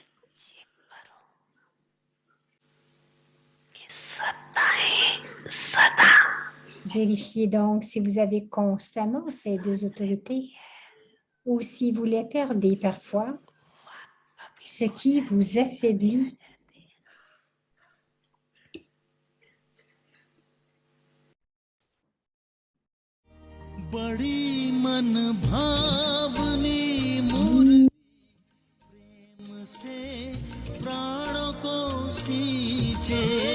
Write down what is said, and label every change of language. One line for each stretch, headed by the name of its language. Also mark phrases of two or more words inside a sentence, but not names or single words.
French: Vérifiez donc si vous avez constamment ces deux autorités ou si vous les perdez parfois, ce qui vous affaiblit.
Hindi: बड़ी मन भावनी मूर्ति प्रेम से प्राणों को सींचे